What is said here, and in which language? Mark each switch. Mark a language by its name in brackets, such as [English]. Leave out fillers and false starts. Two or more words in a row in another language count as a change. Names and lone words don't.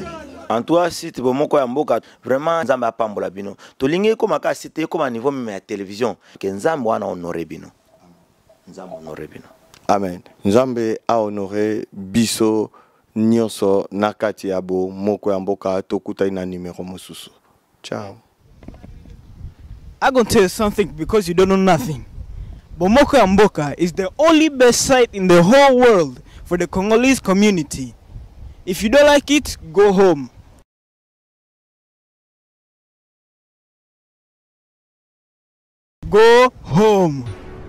[Lingala] en toi site bomoko ya mboka vraiment nzambe apambola bino tolingi koma ka site koma [French] niveau même [Lingala] ya télévision ke nzambe wana honore bino nzambe honore bino amen nzambe a honore biso nyonso nakati ya bomoko ya mboka tokutai na numero mosusu ciao. [English] I'm going to tell you something because you don't know nothing. Bomoko ya Mboka is the only best site in the whole world for the Congolese community. If you don't like it, go home. Go home.